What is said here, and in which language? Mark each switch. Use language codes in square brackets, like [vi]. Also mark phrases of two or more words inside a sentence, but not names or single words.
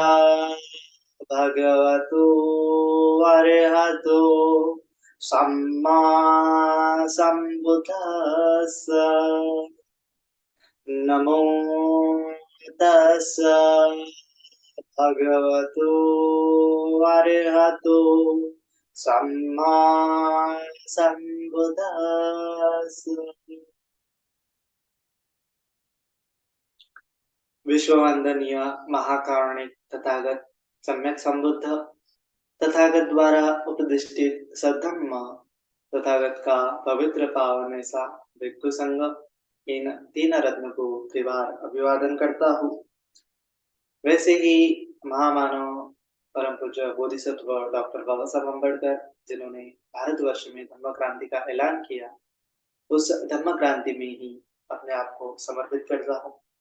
[pi] भगवतो अरहतो सम्मा सम्बुद्धस्स नमो तस्स भगवतो अरहतो सम्मा सम्बुद्धस्स। [hi] विश्ववंदनीय महाकारुणिक तथागत सम्यक संबुद्ध तथागत द्वारा उपदिष्टित सद्धम्म तथागत का पवित्र पावन ऐसा भिक्षु संघ इन तीन रत्न को त्रिवार अभिवादन करता हूँ। वैसे ही महामानव परम पूज्य बोधिसत्व डॉक्टर बाबा साहब अम्बेडकर जिन्होंने भारतवर्ष में धम्म क्रांति का ऐलान किया, उस धम्म क्रांति में ही अपने आप को समर्पित करता हूँ।